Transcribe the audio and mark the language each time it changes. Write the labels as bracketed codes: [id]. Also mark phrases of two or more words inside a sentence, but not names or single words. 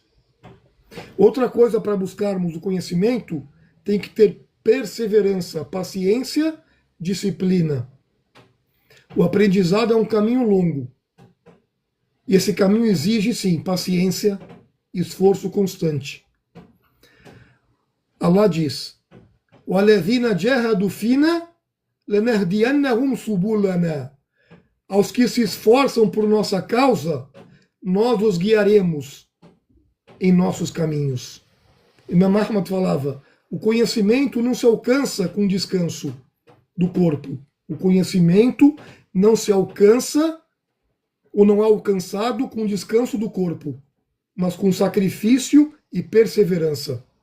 [pt] Outra coisa para buscarmos o conhecimento, tem que ter perseverança, paciência, disciplina. O aprendizado é um caminho longo. E esse caminho exige, sim, paciência e esforço constante. Allah diz: [ar] وَالَّذِينَ جَاهَدُوا فِينَا لَنَهْدِيَنَّهُمْ سُبُلَنَا. [pt] Aos que se esforçam por nossa causa, nós os guiaremos em nossos caminhos. Imam Ahmad falava: o conhecimento não se alcança com descanso do corpo. O conhecimento não se alcança ou não é alcançado com descanso do corpo, mas com sacrifício e perseverança.